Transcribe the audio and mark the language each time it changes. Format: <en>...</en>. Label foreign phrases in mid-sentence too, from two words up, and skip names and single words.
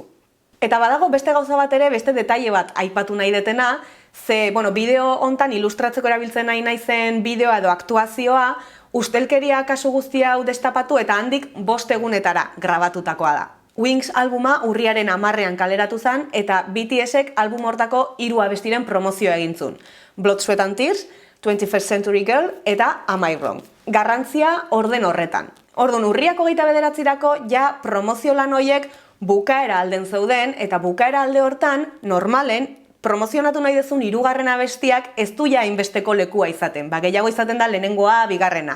<eu>Eta badago beste gauza bat ere, beste detaile bat aipatu nahi detena, ze, bideo hontan ilustratzeko erabiltzen nahi naizen bideoa edo aktuazioa, ustelkeria kasu guztia hau destapatu eta handik 5 egunetara grabatutakoa da. Wings albuma urriaren 10ean kaleratu zen, eta BTSek album hortako 3 abestiren promozioa egin zuen. Blood, Sweat and Tears, 21st Century Girl eta Am I Wrong. Garrantzia orden horretan. Orduan, urriak 29-erako ja promozio lan horiek bukaera alden zeuden, eta bukaera alde hortan, normalen, promozionatu nahi dezun 3. abestiak ez du ja hainbesteko lekua izaten. Gehiago izaten da lehenengoa, bigarrena.</eu>